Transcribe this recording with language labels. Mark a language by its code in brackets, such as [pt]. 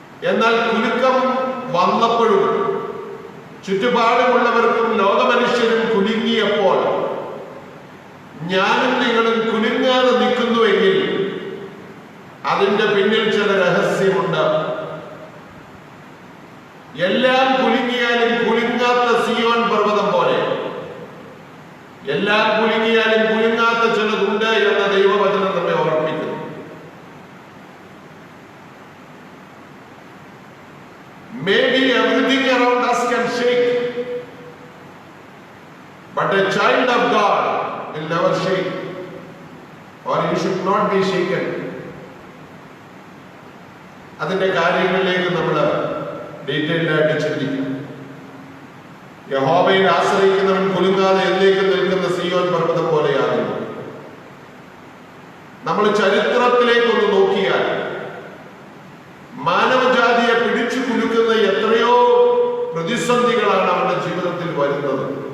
[ml] എന്നാൽ കുലുക്കം വന്നപ്പോഴും ചുറ്റുപാടുമുള്ളവർക്കും ലോകമനുഷ്യരും കുലുങ്ങിയപ്പോൾ ഞാനും നിങ്ങളും കുലുങ്ങാതെ നിൽക്കുന്നുവെങ്കിൽ അതിന്റെ പിന്നിൽ ചില രഹസ്യമുണ്ട്. എല്ലാം കുലുങ്ങിയാലും കുലുങ്ങാത്ത സിയോൻ പർവ്വതം പോലെ എല്ലാം കുലുങ്ങിയാലും കുലുങ്ങാത്ത ചിലതുണ്ട് എന്ന ദൈവവചനം നമ്മെ ഓർമ്മിക്കുന്നു. [en] Maybe everything around us can shake, but a child of God will never shake, or you should not be shaken. [ml] അതിന്റെ കാര്യങ്ങളിലേക്ക് നമ്മൾ ഡീറ്റെയിൽഡ് ആയിട്ട് ചിന്തിക്കും. യഹോവയിൽ ആശ്രയിക്കുന്നവൻ കുലുങ്ങാതെ എന്നേക്കും നിൽക്കുന്ന സിയോൻ പർവ്വതം പോലെയാകുന്നു. നമ്മൾ ചരിത്രത്തിലേക്കൊന്ന് നോക്കിയാൽ മാനവജാതിയെ പിടിച്ചു കുലുക്കുന്ന എത്രയോ പ്രതിസന്ധികളാണ് അവരുടെ ജീവിതത്തിൽ വരുന്നത്.